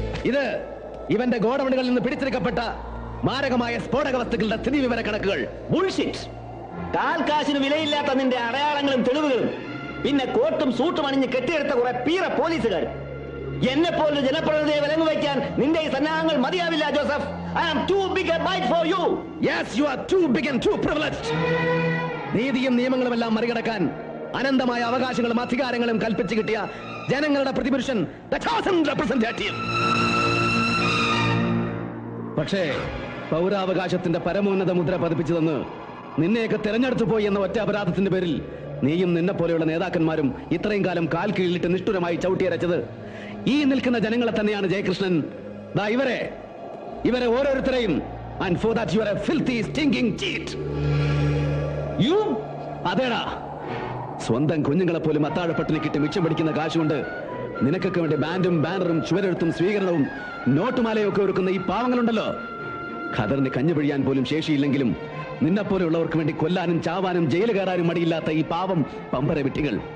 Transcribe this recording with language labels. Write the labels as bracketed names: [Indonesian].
[Malayalam] ഇത് ഇവന്റെ ഗോഡൌണുകളിൽ നിന്ന് പിടിച്ചെടുക്കപ്പെട്ട മാരകമായ സ്ഫോടക വസ്തുക്കളുടെ സ്ഥിതിവിവര കണക്കുകൾ. [English] Bullshit. [Malayalam] കാൽക്കാശിന് വിലയില്ലാത്ത നിന്റെ അടയാളങ്ങളും തെളിവുകളും, പിന്നെ കോട്ടും സൂട്ടും അണിഞ്ഞ് കെട്ടിയെടുത്ത കുറെ പീറ പോലീസുകാർ. എന്നെ പോലൊരു ജനപ്രതിനിധിയെ വിലങ്ങ് വയ്ക്കാൻ നിന്റെ ഈ സന്നാഹങ്ങൾ മതിയാവില്ല Joseph. [English] I am too big a bite for you. Yes, you are too big and too privileged. [Malayalam] നീതിയും നിയമങ്ങളുമെല്ലാം മറികടക്കാൻ അനന്തമായ അവകാശങ്ങളും അധികാരങ്ങളും കൽപ്പിച്ചു കിട്ടിയ ജനങ്ങളുടെ പ്രതിപുരുഷൻ, [English] the chosen representative. [Malayalam] പക്ഷേ പൗരാവകാശത്തിന്റെ പരമോന്നത മുദ്ര പതിപ്പിച്ചു തന്ന് നിന്നെയൊക്കെ തെരഞ്ഞെടുത്തു പോയി എന്ന ഒറ്റ അപരാധത്തിന്റെ പേരിൽ നീയും നിന്നെ പോലെയുള്ള നേതാക്കന്മാരും ഇത്രയും കാലം കാൽ കീഴിലിട്ട് നിഷ്ഠുരമായി ചവിട്ടിയരച്ചത് ഈ നിൽക്കുന്ന ജനങ്ങളെ തന്നെയാണ് ജയകൃഷ്ണൻ. ദാ ഇവരെ ഓരോരുത്തരെയും. [English] And for that you are a filthy, stinking cheat. You? [Malayalam] അതേടാ, സ്വന്തം കുഞ്ഞുങ്ങളെ പോലും അത്താഴപ്പട്ടിണി കിട്ടി മിച്ചം പിടിക്കുന്ന കാശുകൊണ്ട് നിനക്കൊക്കെ വേണ്ടി ബാൻഡും ബാനറും ചുവരെഴുത്തും സ്വീകരണവും നോട്ടുമാലയും ഒക്കെ ഒരുക്കുന്ന ഈ പാവങ്ങളുണ്ടല്ലോ. ഖദറിന് കഞ്ഞു പിഴിയാൻ പോലും ശേഷിയില്ലെങ്കിലും നിന്നെപ്പോലെയുള്ളവർക്ക് വേണ്ടി കൊല്ലാനും ചാവാനും ജയിൽ കയറാനും മടിയില്ലാത്ത ഈ പാവം പമ്പര വിട്ടികൾ.